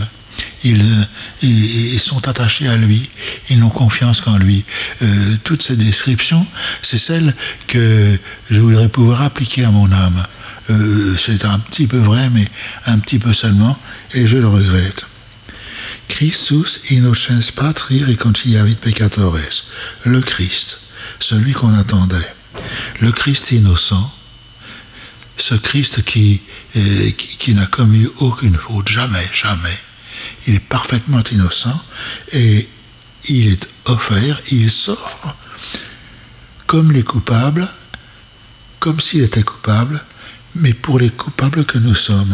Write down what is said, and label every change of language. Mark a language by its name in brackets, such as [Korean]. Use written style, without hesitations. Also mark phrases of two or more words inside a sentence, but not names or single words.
[French] Ils sont attachés à lui, ils n'ont confiance qu'en lui. Toutes ces descriptions, c'est celles que je voudrais pouvoir appliquer à mon âme. C'est un petit peu vrai, mais un petit peu seulement, et je le regrette. [Latin] Christus innocens patri reconciliavit peccatores. [French] Le Christ, celui qu'on attendait. Le Christ innocent, ce Christ qui n'a commis aucune faute, jamais, jamais. Il est parfaitement innocent et il est offert, il s'offre comme les coupables, comme s'il était coupable, mais pour les coupables que nous sommes.